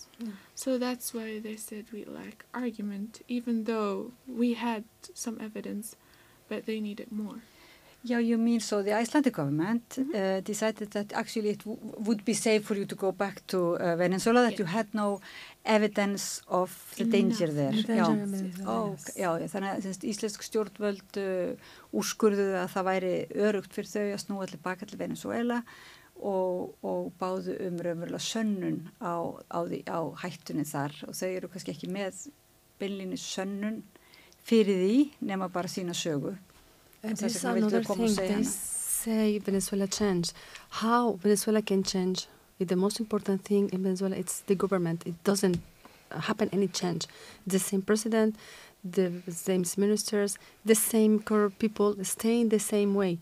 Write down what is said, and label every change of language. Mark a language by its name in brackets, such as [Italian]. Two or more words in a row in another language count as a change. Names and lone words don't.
[English] So that's why they said we lack argument, even though we had some evidence, but they needed more. Yeah, you mean so the Icelandic government decided that actually it would be safe for you to go back to Venezuela, that you had no evidence of the danger there. [Icelandic] Þannig að íslensk stjórnvöld úrskurðuðu að það væri örugt fyrir þau að snúa til baka til Venezuela og báðu raunverulega sönnun á hættunni þar og þau eru kannski ekki með beinlínis sönnun fyrir því nema bara sína sögu. [English] This is another thing, they say Venezuela changed. How Venezuela can change? The most important thing in Venezuela, it's the government. It doesn't happen any change. The same president, the same ministers, the same corrupt people staying the same way.